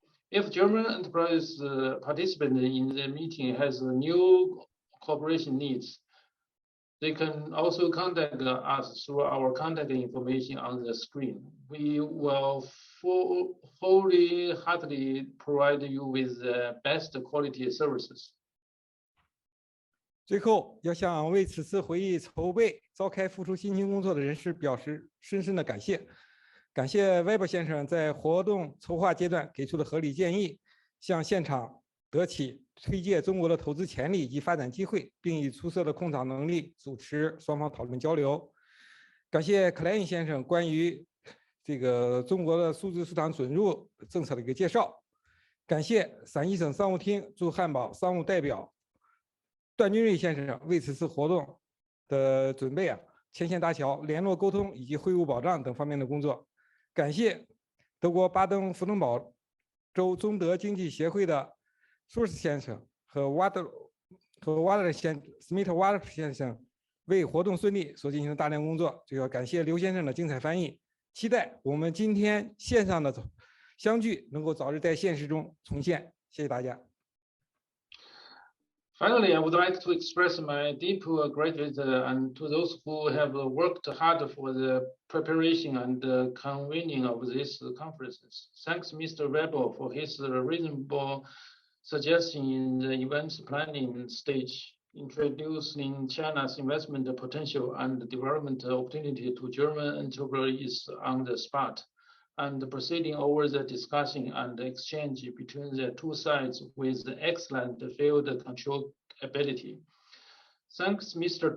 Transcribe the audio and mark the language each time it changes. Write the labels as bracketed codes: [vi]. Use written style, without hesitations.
[en] If German enterprise participant in the meeting has new cooperation needs, they can also contact us through our contact information on the screen. We will wholeheartedly provide you with the best quality services. [zh] 最后，要向为此次会议筹备、召开、付出辛勤工作的人士表示深深的感谢。感谢 Weber 先生在活动筹划阶段给出的合理建议，向现场德企推介中国的投资潜力及发展机会，并以出色的控场能力主持双方讨论交流。感谢克莱恩先生关于这个中国的数字市场准入政策的一个介绍。感谢陕西省商务厅驻汉堡商务代表段军瑞先生为此次活动的准备牵线搭桥、联络沟通以及会务保障等方面的工作。感谢德国巴登符腾堡州中德经济协会的舒斯先生和瓦德斯密特瓦德先生为活动顺利所进行的大量工作。最后感谢刘先生的精彩翻译，期待我们今天线上的相聚能够早日在现实中重现。谢谢大家。 [en] Finally, I would like to express my deep gratitude and to those who have worked hard for the preparation and convening of these conferences. Thanks, Mr. Weber, for his reasonable suggestion in the events planning stage, introducing China's investment potential and development opportunity to German enterprises on the spot, and proceeding over the discussion and exchange between the two sides with excellent field control ability. Thanks, Mr.